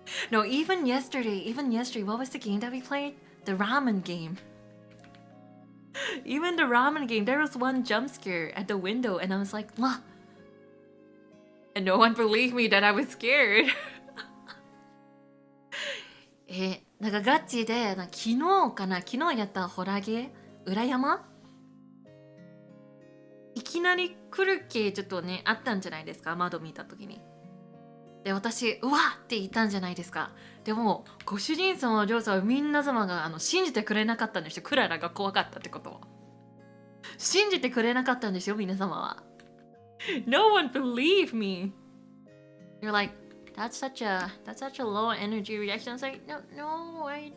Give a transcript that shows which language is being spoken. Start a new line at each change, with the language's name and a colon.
English: No, even yesterday, what was the game that we played? The ramen game. Even the ramen game, there was one jump scare at the window and I was like, "Wah!" And no one believed me that I was scared.
Japanese: なんかガチで、昨日やったホラーゲー、裏山いきなり来る系ちょっとね、あったんじゃないですか、窓見た時に。で、私、うわっって言ったんじゃないですか。でも、ご主人様、お嬢様、みんな様が信じてくれなかったんですよ。クララが怖かったってことを。信じてくれなかったんですよ、皆様は。
English: No one believed me. You're like, that's such a low energy reaction. I was like, no.